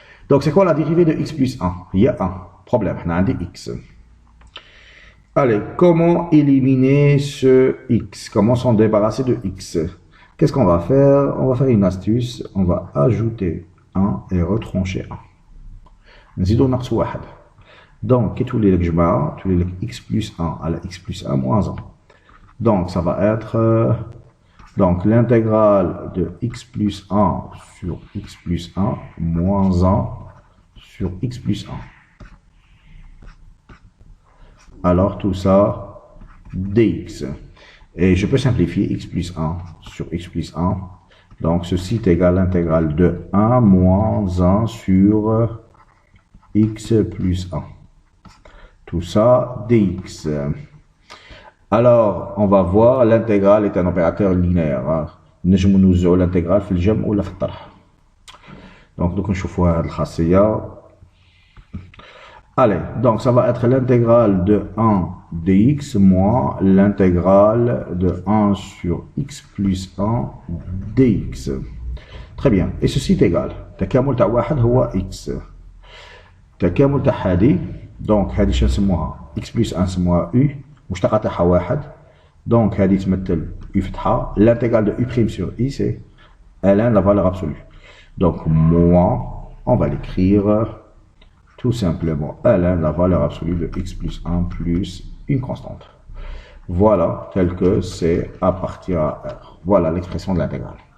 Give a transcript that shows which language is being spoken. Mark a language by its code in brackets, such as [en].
[fr] Donc, c'est quoi la dérivée de x plus 1? Il y a 1. Problème, on a un x. Allez, comment éliminer ce x? Comment s'en débarrasser de x? Qu'est-ce qu'on va faire? On va faire une astuce. On va ajouter 1 et retrancher 1. [ar] نزيدو نقص 1. [fr] Donc, [ar] كي تولي لك جماعة تولي لك [fr] x plus 1 على x plus 1 moins 1. Donc, ça va être donc l'intégrale de x plus 1 sur x plus 1 moins 1 sur x plus 1. Alors, tout ça, dx. Et je peux simplifier x plus 1 sur x plus 1. Donc, ceci est égal à l'intégrale de 1 moins 1 sur x plus 1. Tout ça, dx. Alors, on va voir, l'intégrale est un opérateur linéaire. [ar] نجم نوزعوا l'intégrale في الجمع ولا في الطرح. [fr] Donc, nous [ar] نشوفوا هذه الخاصية. [fr] Allez, donc ça va être l'intégrale de 1 dx moins l'intégrale de 1 sur x plus 1 dx. Très bien. Et ceci est égal. [ar] تكامل تاع واحد هو [fr] x. [ar] تكامل تاع هذه donc هذه شنو نسموها x plus 1 نسموها u مشتقة تاعها واحد. donc هذه تمثل u فتحة. [fr] l'intégrale de u' sur i c'est ln la valeur absolue. Donc moins, on va l'écrire tout simplement ln la valeur absolue de x plus 1 plus une constante. Voilà, tel que c'est à partir à r. Voilà l'expression de l'intégrale.